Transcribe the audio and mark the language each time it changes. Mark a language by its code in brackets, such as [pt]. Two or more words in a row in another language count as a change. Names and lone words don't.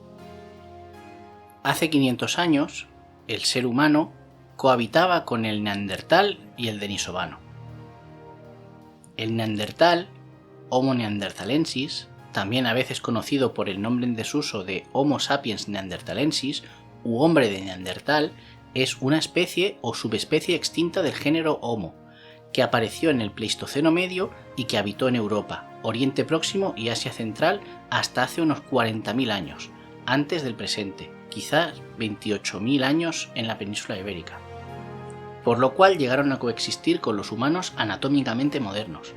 [es] Hace 500 años, el ser humano cohabitaba con el neandertal y el denisovano. El neandertal, Homo neanderthalensis, también a veces conocido por el nombre en desuso de Homo sapiens neanderthalensis u hombre de Neandertal, es una especie o subespecie extinta del género Homo, que apareció en el Pleistoceno medio y que habitó en Europa, Oriente Próximo y Asia Central hasta hace unos 40.000 años, antes del presente, quizás 28.000 años en la península ibérica, por lo cual llegaron a coexistir con los humanos anatómicamente modernos.